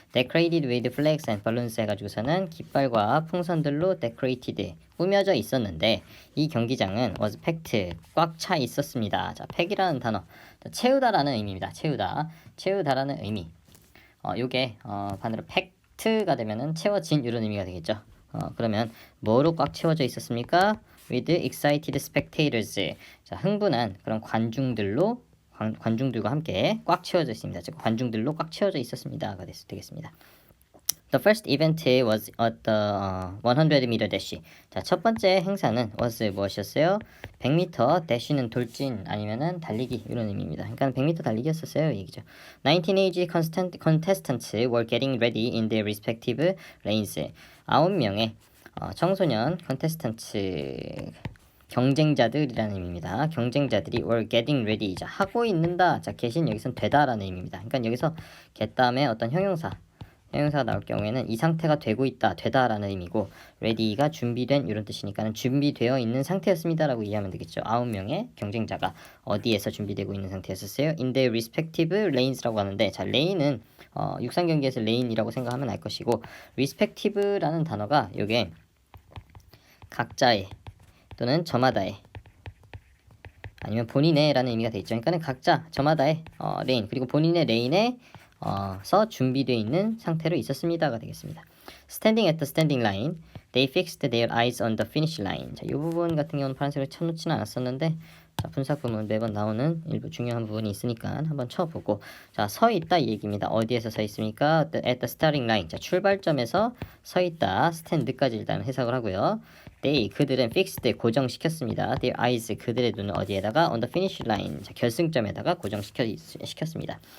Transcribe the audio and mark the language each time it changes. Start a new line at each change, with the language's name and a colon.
English: Decorated with flags and balloons
Korean: 해가지고서는 깃발과 풍선들로 decorated, 꾸며져 있었는데 이 경기장은
English: was packed,
Korean: 꽉 차 있었습니다. 자, pack이라는 단어, 채우다라는 의미입니다. 채우다라는 의미. 요게 반대로 packed가 되면은 채워진 이런 의미가 되겠죠. 그러면 뭐로 꽉 채워져 있었습니까?
English: With excited spectators.
Korean: 자, 흥분한 그런 관중들과 함께 꽉 채워져 있습니다. 즉, 관중들로 꽉 채워져 있었습니다가 되겠습니다.
English: The first event was at the 100m dash.
Korean: 자, 첫 번째 행사는 was 무엇이었어요? 100m dash는 돌진 아니면은 달리기 이런 의미입니다. 그러니까 100m 달리기였었어요, 얘기죠.
English: 19 age contestants were getting ready in their respective lanes.
Korean: 9명의 청소년 컨테스턴트 경쟁자들이라는 의미입니다. 경쟁자들이
English: were getting ready.
Korean: 자, 하고 있는다. 자, get인 여기선 되다라는 의미입니다. 그러니까 여기서 get 다음에 어떤 형용사가 나올 경우에는 이 상태가 되고 있다, 되다라는 의미고 ready가 준비된 이런 뜻이니까는 준비되어 있는 상태였습니다라고 이해하면 되겠죠. 9명의 경쟁자가 어디에서 준비되고 있는 상태였었어요?
English: In their respective lanes
Korean: 라고 하는데, 자, lane은 육상 경기에서 lane이라고 생각하면 알 것이고 respective라는 단어가 이게 각자의 또는 저마다의 아니면 본인의라는 의미가 되겠죠. 그러니까는 각자 저마다의 레인 그리고 본인의 레인에 서 준비되어 있는 상태로 있었습니다가 되겠습니다.
English: Standing at the standing line, they fixed their eyes on the finish line.
Korean: 자, 이 부분 같은 경우는 파란색으로 쳐놓지는 않았었는데, 자, 분사구문 매번 나오는 일부 중요한 부분이 있으니까 한번 쳐보고, 자, 서 있다 이 얘기입니다. 어디에서 서 있습니까?
English: At the starting line.
Korean: 자, 출발점에서 서 있다. stand까지 일단 해석을 하고요. They, 그들은 fixed, 고정시켰습니다.
English: Their eyes,
Korean: 그들의 눈을 어디에다가
English: on the finish line,
Korean: 자, 결승점에다가 고정시켰습니다.